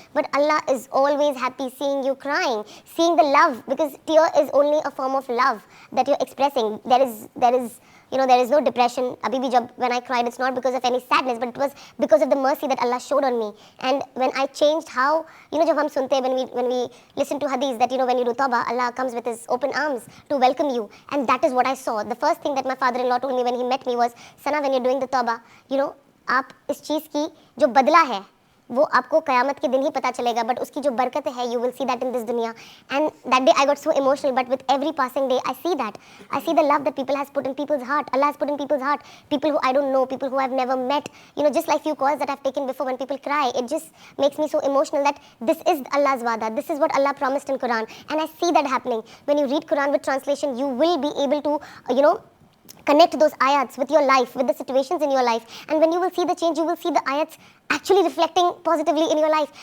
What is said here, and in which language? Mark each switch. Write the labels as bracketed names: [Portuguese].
[English] But Allah is always happy seeing you crying, seeing the love, because tear is only a form of love that you're expressing. There is no depression. [Hindi] Abhi bhi [English] when I cried, it's not because of any sadness, but it was because of the mercy that Allah showed on me. And when I changed how, [Hindi] jab hum sunte, [English] when we listen to hadith that, when you do tawbah, Allah comes with his open arms to welcome you. And that is what I saw. The first thing that my father-in-law told me when he met me was, Sana, when you're doing the tawbah, [Hindi] आप इस चीज़ की जो बदला है वो आपको क़यामत के दिन ही पता चलेगा, [English] but [Hindi] उसकी जो बरकत है [English] You will see that in this दुनिया. And that day I got so emotional, but with every passing day I see the love that people has put in people's heart. Allah has put in people's heart. People who I don't know, people who I've never met. Just like few calls that I've taken before, when people cry, it just makes me so emotional that this is Allah's wa'da. This is what Allah promised in Quran, and I see that happening. When you read Quran with translation, you will be able to connect those ayats with your life, with the situations in your life, and when you will see the change, you will see the ayats actually reflecting positively in your life.